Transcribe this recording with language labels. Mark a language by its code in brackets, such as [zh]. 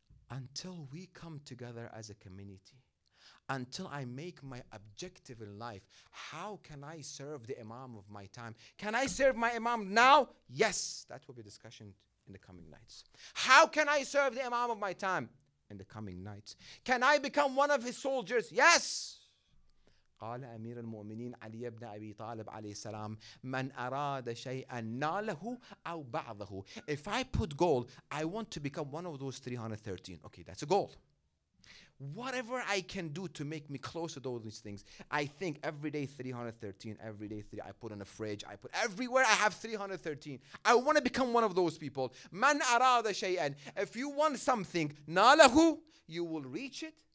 [en] Until we come together as a community, until I make my objective in life, how can I serve the Imam of my time? Can I serve my Imam now? Yes, that will be discussion in the coming nights. How can I serve the Imam of my time? In the coming nights. Can I become one of his soldiers? Yes. [ar] قال أمير المؤمنين علي بن أبي طالب عليه السلام من أراد شيئا ناله أو بعضه. [en] If I put goal, I want to become one of those 313. Okay, that's a goal. Whatever I can do to make me close to those things. I think every day 313, every day I put in a fridge, I put everywhere I have 313. I want to become one of those people. [ar] Man arada shay'an. [en] If you want something, [ar] nalahu, [en] you will reach it.